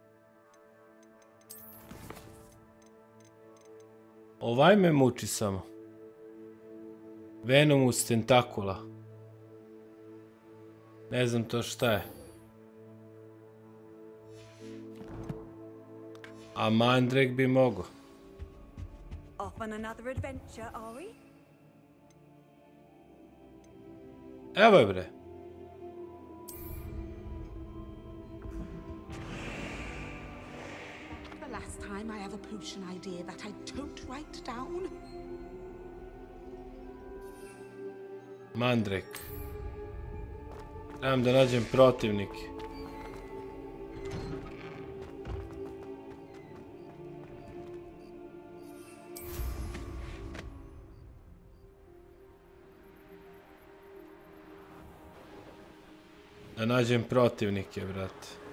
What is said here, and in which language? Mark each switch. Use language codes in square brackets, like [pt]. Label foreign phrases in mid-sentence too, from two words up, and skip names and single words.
[sr] Ovaj me muči samo. Venomus tentakula. Ne znam to šta je. A mandrek bi mogo. [en] Off on another adventure, are we? [sr] Evo je bre. [en] The last time I have a potion idea that I don't write down. [sr] Mandrek. Trebam da nađem protivnike. Da nađem protivnike, brate.